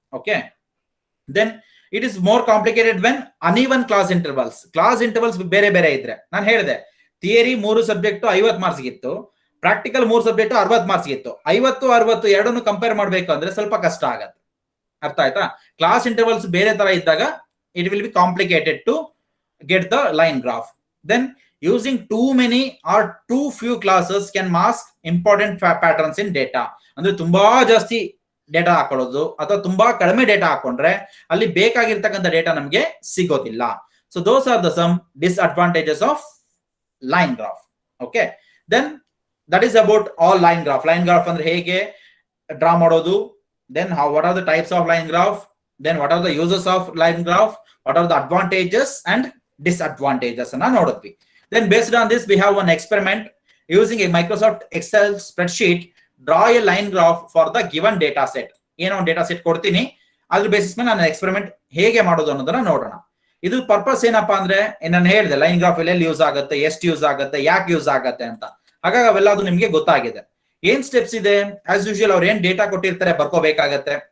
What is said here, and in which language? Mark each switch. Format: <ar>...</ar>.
<en>okay, then it is more complicated when uneven class intervals</en> <kn>ಬೇರೆ ಬೇರೆ ಇದ್ರೆ. ನಾನು ಹೇಳಿದೆ ಥಿಯರಿ 3 ಸಬ್ಜೆಕ್ಟ್ 50 ಮಾರ್ಕ್ಸ್ ಇತ್ತು, ಪ್ರಾಕ್ಟಿಕಲ್ 3 ಸಬ್ಜೆಕ್ಟ್ 60 ಮಾರ್ಕ್ಸ್ ಇತ್ತು. 50-60 ಎರಡನ್ನು ಕಂಪೇರ್ ಮಾಡಬೇಕು ಅಂದ್ರೆ ಸ್ವಲ್ಪ ಕಷ್ಟ ಆಗತ್ತೆ. ಅರ್ಥ ಆಯ್ತಾ?</kn> <en>class intervals</en> <kn>ಬೇರೆ ತರ ಇದ್ದಾಗ</kn> <en>It will be complicated to get the line graph. Then using too many or too few classes can mask important patterns in data.</en> <kn>ಅಂದ್ರೆ ತುಂಬಾ ಜಾಸ್ತಿ ಡೇಟಾ ಹಾಕೊಳ್ಳೋದು ಅಥವಾ ತುಂಬಾ ಕಡಿಮೆ ಡೇಟಾ ಹಾಕೊಂಡ್ರೆ ಅಲ್ಲಿ ಬೇಕಾಗಿರ್ತಕ್ಕಂಥ ಡೇಟಾ ನಮಗೆ ಸಿಗೋದಿಲ್ಲ.</kn> <en>So those are the some disadvantages of line graph. Okay, then that is about all line graph.</en> <kn>Line graph ಅಂದ್ರೆ ಹೇಗೆ ಡ್ರಾ ಮಾಡೋದು,</kn> <en>then what are the types of line graph, then what are the uses of line graph, what are the advantages and disadvantages</en> <kn>anna nodudvi.</kn> <en>Then based on this we have one experiment using a Microsoft Excel spreadsheet. Draw a line graph for the given data set.</en> <kn>ಏನೋ ಒಂದು data set ಕೊಡ್ತೀನಿ, ಅದ್ರ basis ಮೇಲೆ ನಾನು experiment ಹೇಗೆ ಮಾಡೋದು ಅನ್ನೋದನ್ನ ನೋಡೋಣ. ಇದು ಪರ್ಪಸ್ ಏನಪ್ಪಾ ಅಂದ್ರೆ ನಾನು ಹೇಳಿದೆ ಲೈನ್ ಗ್ರಾಫ್ ಎಲ್ಲಿ ಯೂಸ್ ಆಗುತ್ತೆ, ಎಷ್ಟು ಯೂಸ್ ಆಗುತ್ತೆ, ಯಾಕೆ ಯೂಸ್ ಆಗುತ್ತೆ ಅಂತ. ಹಾಗಾಗಿ ಅವೆಲ್ಲ ಅದು ನಿಮ್ಗೆ ಗೊತ್ತಾಗಿದೆ. ಏನ್ ಸ್ಟೆಪ್ಸ್ ಇದೆ, ಆಸ್ ಯೂಶುವಲ್ ಅವ್ರು ಏನ್ ಡೇಟಾ ಕೊಟ್ಟಿರ್ತಾರೆ ಬರ್ಕೋಬೇಕಾಗತ್ತೆ.</kn>